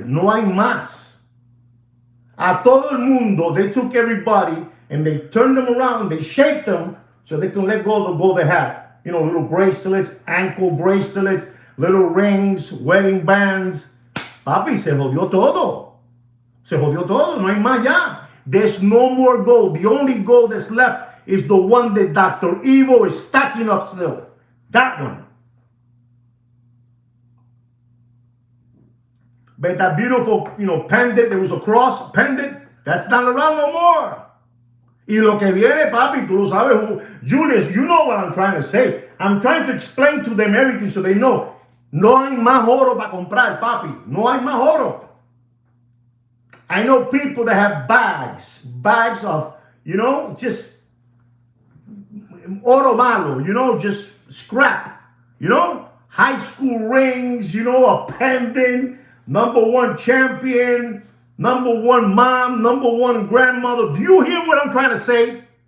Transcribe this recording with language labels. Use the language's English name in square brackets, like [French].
[Spanish] No hay más. A todo el mundo, [English] they took everybody and they turned them around, they shaped them so they can let go of the gold they had. You know, little bracelets, ankle bracelets, little rings, wedding bands. [Spanish] Papi, se jodió todo. Se jodió todo, no hay más ya. [English] There's no more gold. The only gold that's left is the one that Dr. Evo is stacking up still. That one. But that beautiful, you know, pendant, there was a cross pendant, that's not around no more. [Spanish] Y lo que viene, papi, tú lo sabes. Julius, [English] you know what I'm trying to say. I'm trying to explain to them everything so they know. [Spanish] No hay más oro para comprar, papi. No hay más oro. [English] I know people that have bags of, you know, just [Spanish] oro malo, [English] you know, just scrap, you know, high school rings, you know, a pendant, #1 champion, #1 mom, #1 grandmother. Do you hear what I'm trying to say?